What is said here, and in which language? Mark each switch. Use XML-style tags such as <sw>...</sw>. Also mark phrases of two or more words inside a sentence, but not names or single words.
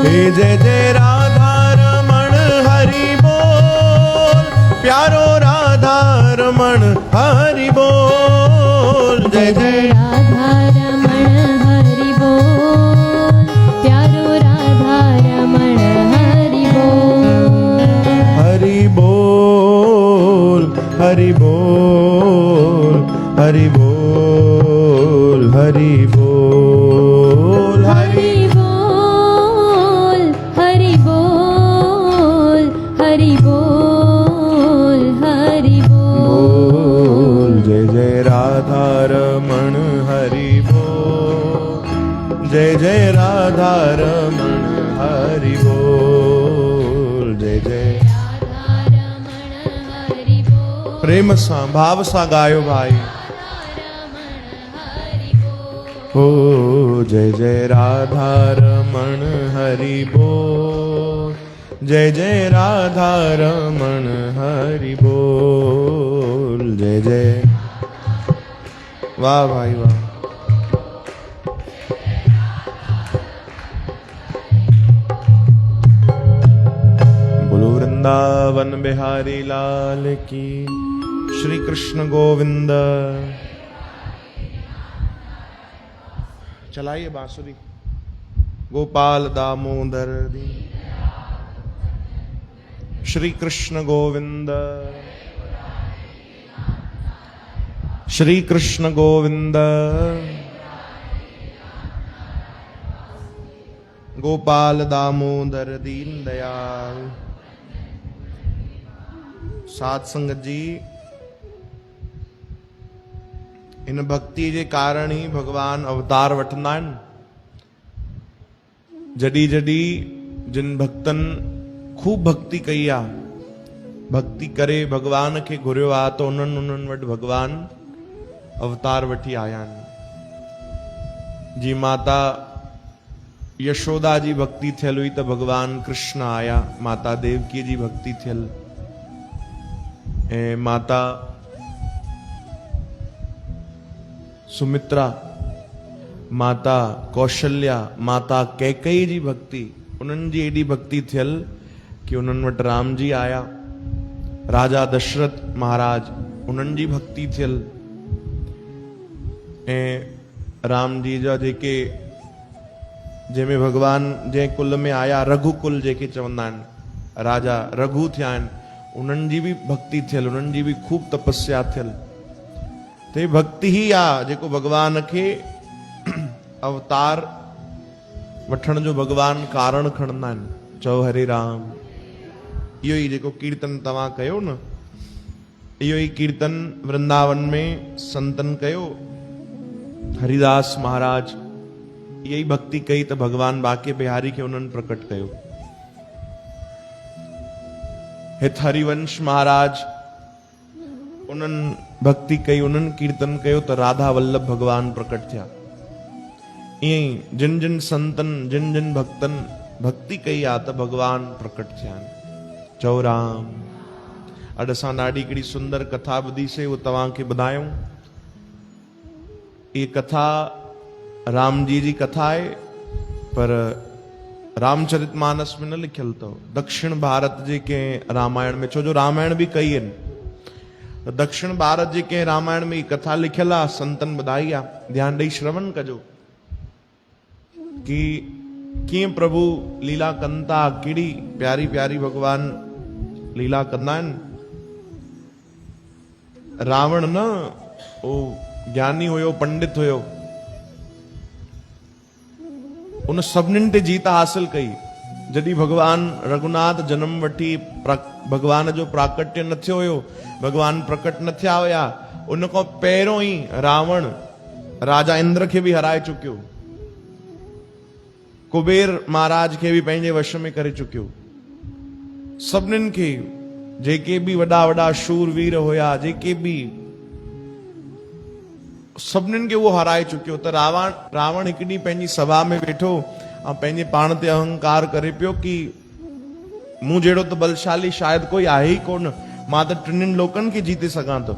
<hi>जय जय राधा रमण हरि बोल प्यारो राधा रमण हरि बोल जय जय राधा रमण हरि बोल प्यारो राधा रमण हरि बोल हरि बोल हरि बोल हरि बोल हरि बोल हरि हरि बोल हरि बोल हरि बोल हरि बोल जय जय राधा रमण हरि बोल जय जय राधा रमण हरि बोल जय जय राधा रमण हरि बोल</hi> <sd>प्रेम सां भाव सां गायो भाई।</sd> <hi>हो जय जय राधा रमण हरि बोल जय जय राधा रमण हरि बोल जय जय।</hi> <sd>वाह भाई वाह।</sd> <hi>बोलो वृंदावन बिहारी लाल की। श्री कृष्ण गोविंद। चलाइए बांसुरी। गोपाल दामोदर दी। श्री कृष्ण गोविंद श्री कृष्ण गोविंद गोपाल दामोदर दीन दयाल।</hi> <sd>साध संगत जी इन भक्ति के कारण ही भगवान अवतार वठंदा आहिनि। जॾहिं जॾहिं जिन भक्तन खूब भक्ति कई आ, भक्ति करे भगवान के घुरियो आ, तो उन्हनि वटि भगवान अवतार वठी आया आहिनि। जी माता यशोदा जी भक्ति थियल हुई त भगवान कृष्ण आया। माता देवकी जी भक्ति थियल ऐं माता सुमित्रा, माता कौशल्या, माता कैकई जी भक्ति, उन्हनि जी एडी भक्ति थियल कि उन्हनि वटि राम जी आया। राजा दशरथ महाराज, उन्हनि जी भक्ति थियल ऐं राम जी जा जेके जंहिंमें भगवान जंहिं कुल में आया, रघुकुल जेके चवंदा आहिनि, राजा रघु थिया आहिनि, उन्हनि जी बि भक्ति थियल, उन्हनि जी बि खूब तपस्या थियल। ते भक्ति ही आ जेको भगवान के अवतार वठण जो भगवान कारण खणंदा आहिनि। चओ हरे राम। इहो ई जेको कीर्तन तव्हां कयो न, इहो ई कीर्तन वृंदावन में संतन कयो। हरिदास महाराज यही भक्ति कही तो भगवान बाके बिहारी के उन्हनि प्रकट कयो। हित हरिवंश महाराज उन्हनि भक्ति कई, उन्हनि कीर्तन कयो तो राधा वल्लभ भगवान प्रकट थिया। ईअं जिन जिन संतन जिन जिन भक्तन भक्ति कई आ तो भगवान प्रकट थिया। चओ राम। अॼु असां ॾाढी हिकिड़ी सुंदर कथा ॿुधी से वो तव्हांखे ॿुधायूं।</sd> <hi>ये कथा राम जी कथा है,</hi> <sd>पर रामचरितमानस में न लिखियल अथव। दक्षिण भारत जे कंहिं रामायण में, छो जो रामायण भी कई आहिनि, तो दक्षिण भारत जे कंहिं रामायण में कथा लिखियल आहे, संतन ॿुधाई आहे। ध्यान ॾेई श्रवण कजो कि कीअं प्रभु लीला कनि था, कहिड़ी प्यारी प्यारी भगवान लीला कंदा आहिनि। रावण न वो ज्ञानी हुयो, पंडित हुयो, उन सभिनीनि ते जीत हासिल कई। जॾहिं भगवान रघुनाथ जन्म वठी भगवान जो प्राकट्य न थियो हुयो, भगवान प्रकट न थिया हुया, उन खां पहिरियों ई रावण राजा इंद्र खे बि हराए चुकियो, कुबेर महाराज खे बि पंहिंजे वश में करे चुकियो। सभिनीनि खे, जेके बि वॾा वॾा शूरवीर हुया, जेके बि सभिनीनि खे उहो हराए चुकियो। त रावण हिकु ॾींहुं पंहिंजी सभा में वेठो ऐं पंहिंजे पाण ते अहंकार करे पियो कि मूं जहिड़ो त बलशाली शायदि कोई आहे ई कोन, मां त टिनिनि लोकनि खे जीते सघां थो।</sd>